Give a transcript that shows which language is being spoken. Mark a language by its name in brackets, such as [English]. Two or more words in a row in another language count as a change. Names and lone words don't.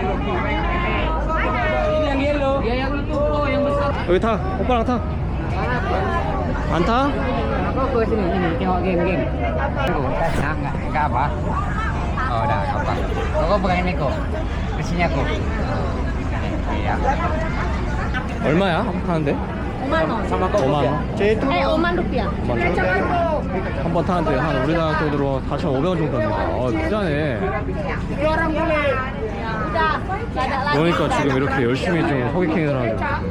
[Indonesian] Ini yang yellow. Ya yang itu yang besar. [Korean] 여기 타. 오빠랑 타. 안 타? [Indonesian] Aku ke sini tengok game. Aku enggak apa. Oh, udah apa. Kau pegang ini kok. Kesini aku. Iya. [Korean] 얼마야? 타는데? 5만 원. 5만 원. 네, 5만 루피야. 5만 원. 한 번 타는데 한 우리나라 돈으로 4,500원 정도 합니다. 비싸네. 그러니까 지금 이렇게 열심히 좀 호객행위를 하죠.